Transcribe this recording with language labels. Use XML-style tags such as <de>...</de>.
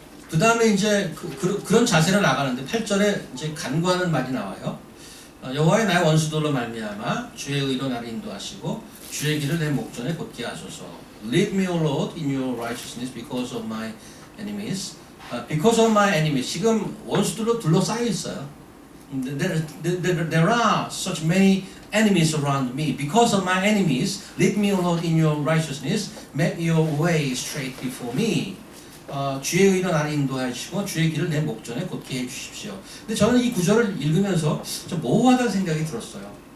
<ko>그 다음에 이제 그런 자세로 나가는데 8절에 이제 간구하는 말이 나와요. 여호와의 나의 원수들로 말미암아 주의 의로 나를 인도하시고 주의 길을 내 목전에 곧게 하소서.</ko> <en>Lead me, O Lord, in your righteousness because of my enemies. Because of my enemies. 지금 원수들로 둘러싸여 있어요. There are such many enemies around me. Because of my enemies, lead me, O Lord, in your righteousness. Make your way straight before me.</en> <ko>주의 의로 나를 인도하시고 주의 길을 내 목전에 곧게 해주십시오. 근데 저는 이 구절을 읽으면서 좀 모호하다는 생각이 들었어요.</ko>